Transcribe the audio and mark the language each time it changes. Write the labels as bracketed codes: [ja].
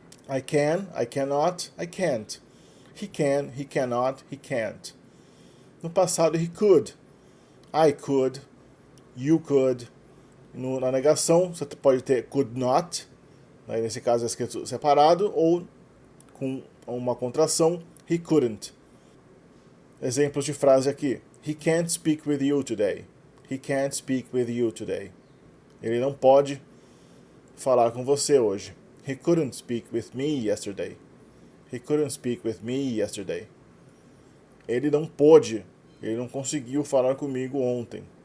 [en] I can, I cannot, I can't. He can, he cannot, he can't. [pt] No passado, [en] he could. I could, you could. [pt] Na negação, você pode ter [en] could not, [pt] aí nesse caso é escrito separado, ou com uma contração, [en] he couldn't. [pt] Exemplos de frase aqui. [en] He can't speak with you today. He can't speak with you today. [pt] Ele não pode falar com você hoje. [en] He couldn't speak with me yesterday. He couldn't speak with me yesterday. [pt] Ele não pôde, ele não conseguiu falar comigo ontem.